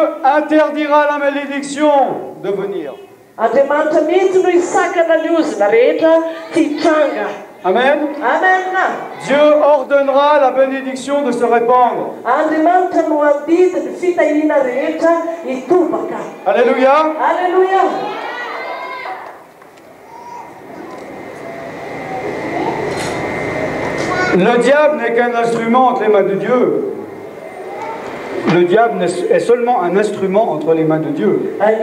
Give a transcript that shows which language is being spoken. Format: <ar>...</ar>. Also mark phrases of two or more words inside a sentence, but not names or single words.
<fr>interdira la malédiction de venir.</fr> <mg>Andriamanitra mihitsy no isakana ny ozina rehetra tsy hitranga. Amen. Amen.</mg> <fr>Dieu ordonnera la bénédiction de se répandre.</fr> <mg>Andriamanitra no andidy ny fitahiana rehetra hitobaka. Alléluia. Alléluia.</mg> <fr>Le diable n'est qu'un instrument entre les mains de Dieu. Le diable est seulement un instrument entre les mains de Dieu.</fr>